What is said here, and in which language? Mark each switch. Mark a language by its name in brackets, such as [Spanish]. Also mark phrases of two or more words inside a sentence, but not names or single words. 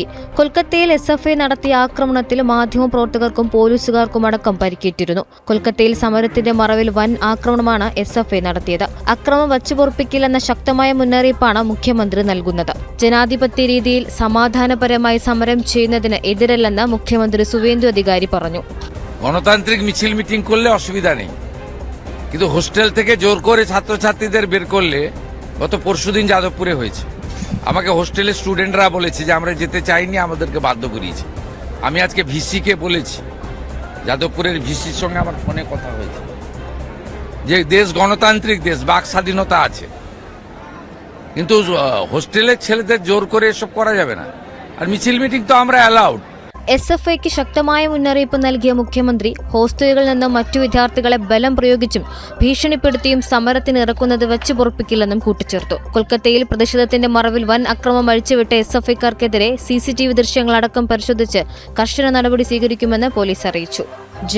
[Malayalam] കൊൽക്കത്തയിൽ SFI നടത്തിയ ആക്രമണത്തിൽ മാധ്യമപ്രവർത്തകർക്കും പോലീസുകാർക്കും അടക്കം പരിക്കേറ്റിരുന്നു. കൊൽക്കത്തയിൽ സമരത്തിന്റെ മറവിൽ വൻ ആക്രമണമാണ് SFI നടത്തിയത്. അക്രമം വച്ചുപൊറുപ്പിക്കില്ലെന്ന ശക്തമായ മുന്നറിയിപ്പാണ് മുഖ്യമന്ത്രി നൽകുന്നത്. ജനാധിപത്യ രീതിയിൽ സമാധാനപരമായി സമരം ചെയ്യുന്നതിന് എതിരല്ലെന്ന് മുഖ്യമന്ത്രി സുവേന്ദു അധികാരി പറഞ്ഞു. [Bangla] গণতান্ত্রিক মিছিল মিটিং করলে অসুবিধা নেই, কিন্তু হোস্টেল থেকে জোর করে ছাত্রছাত্রীদের বের করলে গত পরশুদিন যাদবপুরে হয়েছে। আমাকে হোস্টেলের স্টুডেন্টরা বলেছে যে আমরা যেতে চাইনি, আমাদেরকে বাধ্য করিয়েছে। আমি আজকে ভিসিকে বলেছি, যাদবপুরের ভিসির সঙ্গে আমার ফোনে কথা হয়েছে, যে দেশ গণতান্ত্রিক দেশ, বাক স্বাধীনতা আছে, কিন্তু হোস্টেলের ছেলেদের জোর করে এসব করা যাবে না। আর মিছিল মিটিং তো আমরা অ্যালাউড। [Malayalam] SFIക്ക് ശക്തമായ മുന്നറിയിപ്പ് നൽകിയ മുഖ്യമന്ത്രി ഹോസ്റ്റലുകളിൽ നിന്ന് മറ്റു വിദ്യാർത്ഥികളെ ബലം പ്രയോഗിച്ചും ഭീഷണിപ്പെടുത്തിയും സമരത്തിന് ഇറക്കുന്നത് വെച്ചു പൊറുപ്പിക്കില്ലെന്നും കൂട്ടിച്ചേർത്തു. കൊൽക്കത്തയിൽ പ്രതിഷേധത്തിന്റെ മറവിൽ വൻ അക്രമം അഴിച്ചുവിട്ട SFIക്കാർക്കെതിരെ CCTV ദൃശ്യങ്ങളടക്കം പരിശോധിച്ച് കർശന നടപടി സ്വീകരിക്കുമെന്ന് പോലീസ് അറിയിച്ചു.